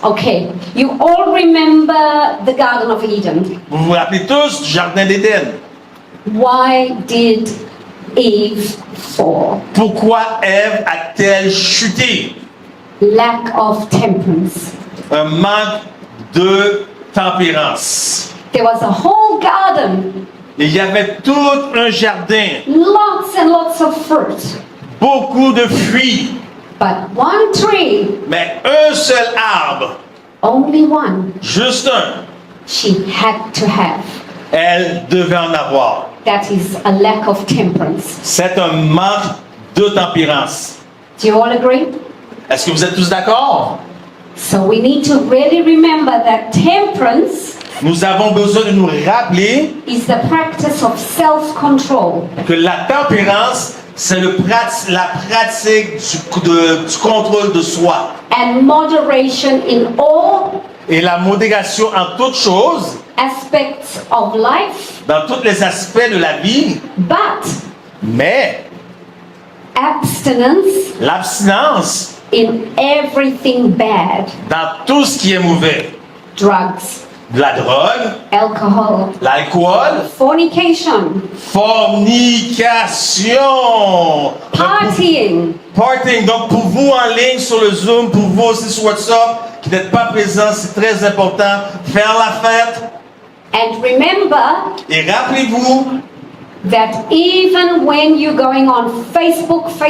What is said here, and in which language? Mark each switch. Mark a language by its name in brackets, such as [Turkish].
[English] Okay, you all remember the Garden of Eden. [French] Vous vous rappelez tous du Jardin d'Éden. [English] Why did Eve fall? [French] Pourquoi Ève a-t-elle chuté? [English] Lack of temperance. [French] Un manque de tempérance. [English] There was a whole garden, [French] Il y avait tout un jardin, [English] lots and lots of fruit, [French] beaucoup de fruits, [English] but one tree, [French] mais un seul arbre, [English] only one, [French] juste un, [English] she had to have. [French] elle devait en avoir. [English] That is a lack of temperance. [French] C'est un manque de tempérance. [English] Do you all agree? [French] Est-ce que vous êtes tous d'accord? [English] So we need to really remember that temperance [French] Nous avons besoin de nous rappeler [English] is the practice of self-control. [French] que la tempérance, c'est la pratique du contrôle de soi. [English] And moderation in all [French] Et la modération en toutes choses, [English] aspects of life, [French] dans tous les aspects de la vie, [English] but [French] mais [English] abstinence [French] l'abstinence [English] in everything bad. [French] dans tout ce qui est mauvais. [English] Drugs, [French] De la drogue, [English] alcohol, [French] l'alcool, [English] fornication, [French] fornication, [English] partying. partying. [French] Donc pour vous en ligne sur le Zoom, pour vous aussi sur WhatsApp, qui n'êtes pas présents, c'est très important. Faire la fête. [English] And remember, [French] Et rappelez-vous, [English] that even when you're going on Facebook,